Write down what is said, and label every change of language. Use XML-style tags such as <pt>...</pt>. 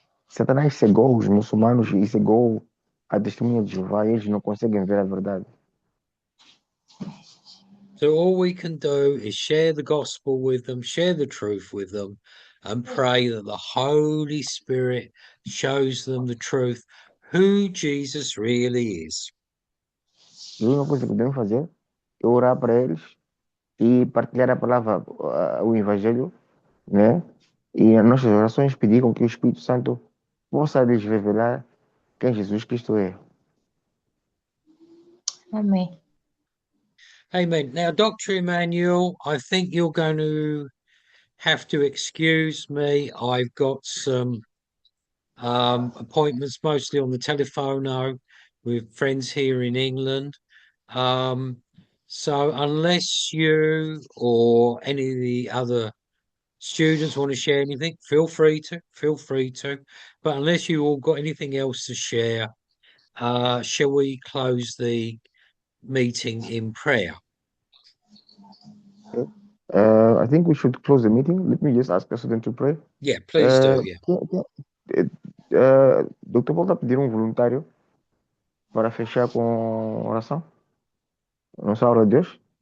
<pt>Satanás cegou os muçulmanos e cegou a testemunha de Jeová e eles não conseguem ver a verdade.</pt> <en>So all we can do is share the gospel with them, share the truth with them, and pray that the Holy Spirit shows them the truth, who Jesus really is.</en> <pt>E a única coisa que podemos fazer é orar para eles e partilhar a palavra, o Evangelho, né? E as nossas orações pedir com que o Espírito Santo possa lhes revelar quem Jesus Cristo é. Amém.</pt> <en>Amen. Now, Dr. Emmanuel, I think you're going to have to excuse me. I've got some appointments, mostly on the telephone now, with friends here in England. So unless you or any of the other students want to share anything, feel free to. But unless you all got anything else to share, shall we close the meeting in prayer? I think we should close the meeting. Let me just ask the student to pray. Yeah, please do. Yeah. Dr.</en> <pt>Paul está a pedir voluntário para fechar com oração. Nossa hora de Deus.</pt>